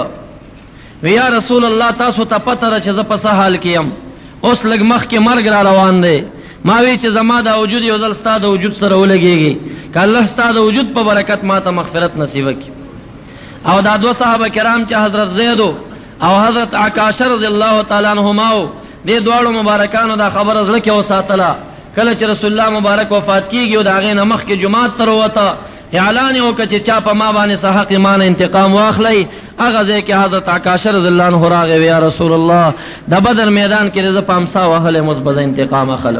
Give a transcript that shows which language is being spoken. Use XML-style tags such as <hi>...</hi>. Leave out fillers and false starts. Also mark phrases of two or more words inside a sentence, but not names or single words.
<ps>وی</ps> <ar>یا رسول الله</ar> <ps>تاسو ته پته ده چې زه په څه حال کې یم، اوس لږ مخکې مرګ را روان دی. ما وی چې زما دا وجود یو ځل ستا د وجود سره ولګېږي، که الله ستا د وجود په برکت ما ته مغفرت نصیبه کړي. او دا دو صحابه کرام چې حضرت زیدو او حضرت عکاشہ</ps> <ar>رضی اللہ تعالیٰ عنہما،</ar> <ps>دې دواړو مبارکانو دا خبره زړه کې وساتله. کله چې رسول الله مبارک وفات کیږي او د هغې نه مخکې جماعت ته راووته، اعلان یې وکړه چې چا په ما باندې څه حق ما نه انتقام واخلی. هغه ځای کې حضرت عکاشہ</ps> <ar>رضی الله عنه</ar> <ps>راغی،</ps> <ar>یا رسول الله</ar> <ps>د بدر میدان کې زه په امسا وهلی اوس به زه انتقام اخلم.</ps>